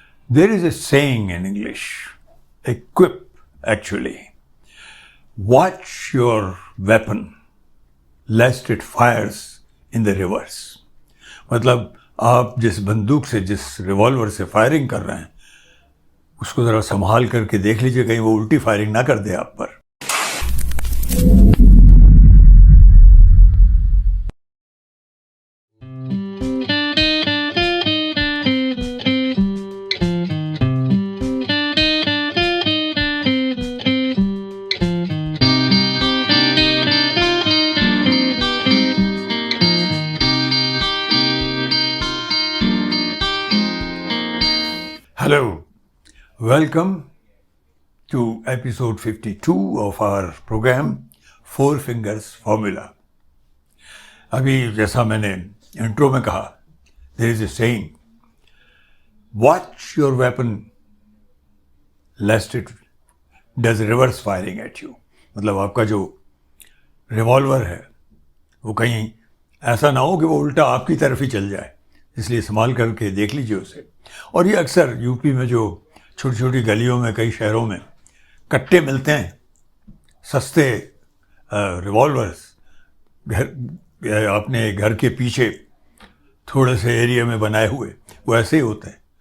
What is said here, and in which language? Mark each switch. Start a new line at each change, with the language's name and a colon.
English: There is a saying in English, a quip actually. Watch your weapon lest it fires in the reverse.
Hindi: मतलब आप जिस बंदूक से, जिस रिवॉल्वर से फायरिंग कर रहे हैं, उसको ज़रा संभाल करके देख लीजिए कहीं वो उल्टी फायरिंग ना कर दे आप पर.
English: Hello, welcome to episode 52 of our program Four Fingers Formula.
Hindi: अभी जैसा मैंने इंट्रो में कहा,
English: there is a saying, watch your weapon lest it does reverse firing at you.
Hindi: मतलब आपका जो रिवॉल्वर है वो कहीं ऐसा ना हो कि वो उल्टा आपकी तरफ ही चल जाए, इसलिए संभाल करके देख लीजिए उसे. और ये अक्सर यूपी में जो छोटी छोटी गलियों में, कई शहरों में कट्टे मिलते हैं, सस्ते रिवॉल्वर्स, घर अपने घर के पीछे थोड़े से एरिया में बनाए हुए, वो ऐसे ही होते हैं.